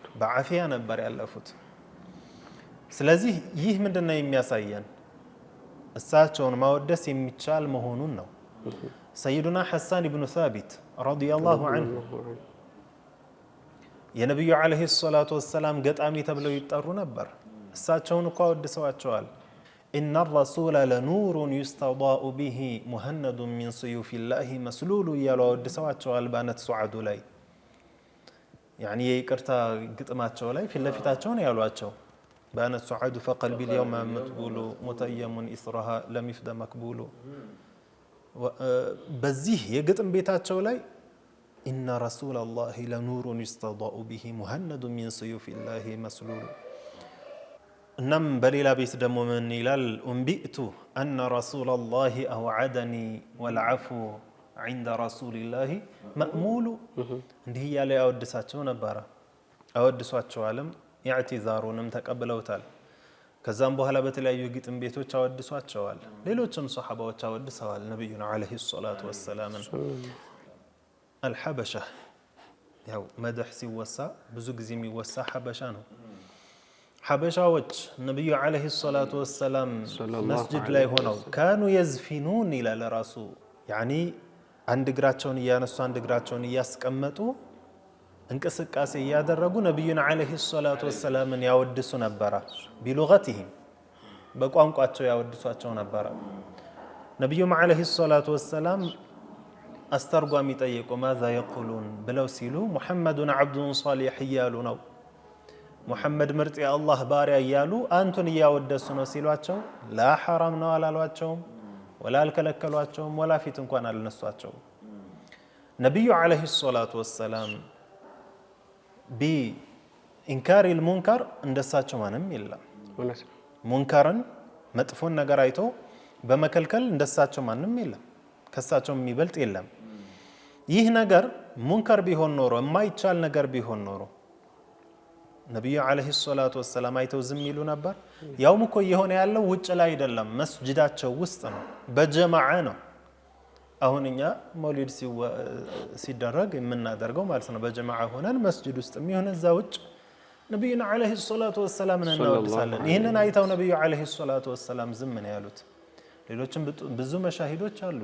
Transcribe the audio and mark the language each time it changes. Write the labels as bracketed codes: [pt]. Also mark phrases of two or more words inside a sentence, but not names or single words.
[am] በአፊያ ነበር ያለፉት ስለዚህ ይህ ምንድነው የሚያሳየን እሳቸውን ማወደስ የሚቻል መሆኑን ነው ሰይዱና ሐሳን ኢብኑ ሳቢት [ar] رضي الله عنه [am] የነብዩ [ar] عليه الصلاة والسلام [am] ገጣሚ ተብለው ይጠሩ ነበር እሳቸውን እኮ አወድሰዋቸዋል [ar] إن الرسول لنور يستضاء به مهند من سيوف الله مسلول [am] يالو አወድሰዋቸው አልባነት ሱዓዱ ላይ يعني ይቅርታ ግጥማቸው ላይ ፊት ለፊታቸው ነው ያሏቸው [ar] بانت سعاد فقلبي اليوم متبول متيم إثرها لم يفد مقبول [am] በዚህ የግጥም ቤታቸው ላይ [ar] إن رسول الله لنور يستضاء به مهند من [am] سيوف الله مسلول እናም በሌላ ቤት ደግሞ ምን ይላል [ar] أنبئت أن رسول الله أوعدني والعفو عند رسول الله مأمول [am] እንዲህ ያለ ያወድሳቸው ነበር አወድሷቸዋልም ኢዕቲዛሩንም ተቀበለውታል ከዛም በኋላ በተለያዩ ግጥም ቤቶች አወድሷቸዋል ሌሎችም ሱሐባዎች አወድሰዋል ነብዩና [ar] عليه الصلاة والسلام [am] አልሐበሻ ያው መድህ ሲወሳ ብዙ ጊዜ የሚወሳ ሐበሻ ነው ሐበሻዎች ነብዩ [ar] عليه الصلاة والسلام [am] መስጂድ ላይ ሆነው [ar] كانوا يزفنون الى الرسول يعني [am] አንድ እግራቸውን እያነሱ አንድ እግራቸውን እያስቀመጡ እንቅስቃሴ ያደረጉ ነብዩና አለይሂ ሰላቱ ወሰላምን ያወድሱ ነበር ቢሉገቲሂም በቋንቋቸው ያወድሷቸው ነበር ነብዩም [ar] عليه الصلاة والسلام [am] አስተርጓሚ ጠይቁ [ar] ماذا يقولون [am] ብለው ሲሉ [ar] محمدٌ عبدٌ صالح [am] እያሉ ነው ሙሐመድ ምርጥ የአላህ ባሪያ እያሉ አንቱን እያወደሱ ነው ሲሏቸው ላ ሐራም ነው አላሏቸውም ወላ አልከለከሏቸውም ወላ ፊት እንኳን አልነሷቸውም ነብዩ [ar] عليه الصلاة والسلام بإنكار المنكر [am] እንደሳቸው ማንም የለም ሙንከርን መጥፎን ነገር አይቶ በመከልከል እንደሳቸው ማንም የለም ከሳቸው የሚበልጥ የለም ይህ ነገር ሙንከር ቢሆን ኖሮ የማይቻል ነገር ቢሆን ኖሮ ነብዩ [ar] عليه الصلاة والسلام [am] አይተው ዝም ይሉ ነበር ያውም እኮ የሆነ ያለው ውጭ ላይ አይደለም መስጂዳቸው ውስጥ ነው በጀማዓ ነው አሁን እኛ መውሊድ ሲደረግ የምናደርገው ማለት ነው በጀማዓ ሆነን መስጂድ ውስጥ የሚሆነ እዛ ውጭ ነብዩና [ar] عليه الصلاة والسلام [am] እናወድሳለን ይሄንን አይተው ነብዩ [ar] عليه الصلاة والسلام [am] ዝም ነው ያሉት ሌሎችም ብዙ መሻሂዶች አሉ